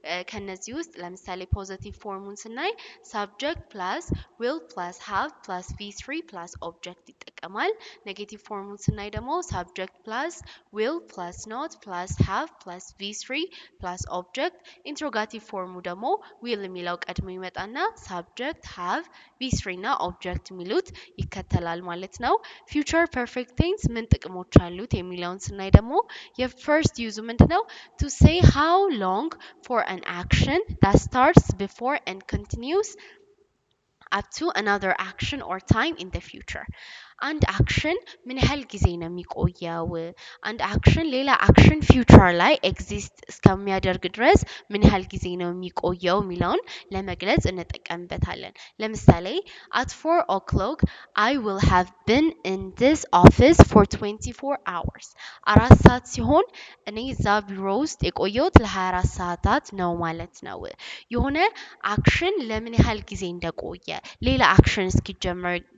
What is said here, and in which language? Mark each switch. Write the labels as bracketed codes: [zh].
[am] ከነዚህ ውስጥ ለምሳሌ ፖዚቲቭ ፎርሙን ስናይ ሳብጀክት ፕላስ ዊል ፕላስ ሃቭ ፕላስ ቪ3 ፕላስ ኦብጀክት ይጠቀማል። ኔጌቲቭ ፎርሙን ስናይ ደግሞ ሳብጀክት ፕላስ ዊል ፕላስ ኖት ፕላስ ሃቭ ፕላስ ቪ3 ፕላስ ኦብጀክት። ኢንትሮጋቲቭ ፎርሙ ደግሞ ዊል የሚለው ቀድሞ ይመጣና ሳብጀክት ሃቭ ቪ3 እና ኦብጀክት የሚሉት ይከተላል ማለት ነው። ፊውቸር ፐርፌክት ቴንስ ምን ጥቅሞች አሉት የሚለውን ስናይ ደግሞ የፈርስት ዩዙ ምንድነው? [en] to say how long for an action that starts before and continues up to another action or time in the future [am] አንድ አክሽን ምን ያህል ጊዜ ነው የሚቆየው? አንድ አክሽን ሌላ አክሽን ፊውቸር ላይ ኤግዚስት እስከሚያደርግ ድረስ ምን ያህል ጊዜ ነው የሚቆየው የሚለውን ለመግለጽ እንጠቀምበታለን። ለምሳሌ [en] at 4 o'clock I will have been in this office for 24 hours [am] 4 ሰዓት ሲሆን እኔ እዛ ቢሮ ውስጥ የቆየሁት ለ24 ሰዓታት ነው ማለት ነው። የሆነ አክሽን ለምን ያህል ጊዜ እንደቆየ ሌላ አክሽን እስኪጀመር